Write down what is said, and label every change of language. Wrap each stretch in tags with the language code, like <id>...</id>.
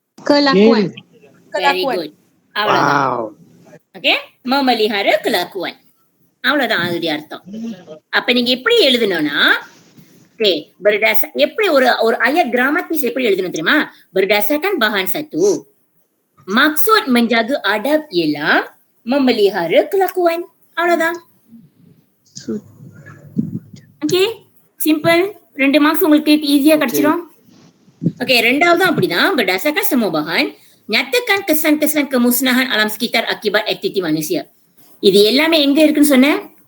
<ms>Kelakuan.</ms> <ta>Very good. அவ்வளவுதான். Okay,</ta> <ms>memelihara kelakuan.</ms> <ta>அவ்வளவுதான் அதோட அர்த்தம். அப்ப நீங்க எப்படி எழுதணும்னா, Okey, எப்படி ஒரு</ta> <ms>ayat gramatis</ms> <ta>எப்படி எழுதணும் தெரியுமா?</ta> <ms>Berdasarkan bahan satu. Maksud menjaga adab ialah memelihara kelakuan.</ms> <ta>Aவ்வளவுதான்.</ta> <en>Okay, simple.</en> <ta>2 marks உங்களுக்கு ஈஸியா கிடைச்சிரும். Okay, ரெண்டாவதும் அப்படிதான்.</ta> <ms>Berdasarkan semua bahan, nyatakan kesan-kesan kemusnahan alam sekitar akibat aktiviti manusia.</ms> <ta>இது எல்லாமே எங்க இருக்குன்னு சொன்னேன்?</ta>